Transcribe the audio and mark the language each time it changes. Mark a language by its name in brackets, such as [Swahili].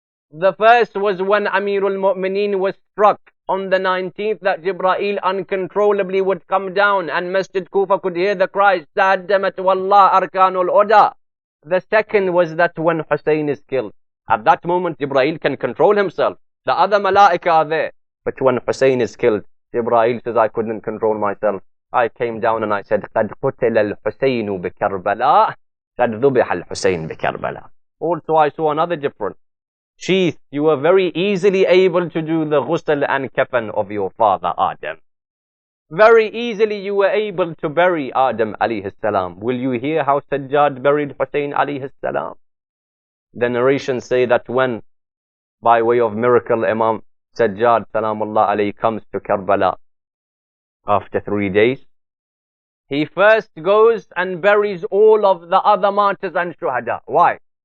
[English] The first was when Amirul Mu'mineen was struck on the 19th, that Jibreel uncontrollably would come down and Masjid Kufa could hear the cries, [Arabic] Ta'addamat wallah arkanul oda. [English] The second was that when Hussein is killed, at that moment Jibreel can control himself. The other malaika are there. But when Hussein is killed, Jibreel says, I couldn't control myself. I came down and I said, [Arabic] قَدْ قُتِلَ الْحُسَيْنُ بِكَرْبَلَاء قَدْ ذُبِحَ الْحُسَيْنُ بِكَرْبَلَاء. [English] Also I saw another difference. Shaykh, you were very easily able to do the ghusl and kafan of your father Adam. Very easily you were able to bury Adam alayhi salam. Will you hear how Sajjad buried Hussein alayhi salam? The narrations say that when, by way of miracle, Imam Sajjad salamullah alayhi comes to Karbala after 3 days, he first goes and buries all of the other martyrs and shuhada. Why?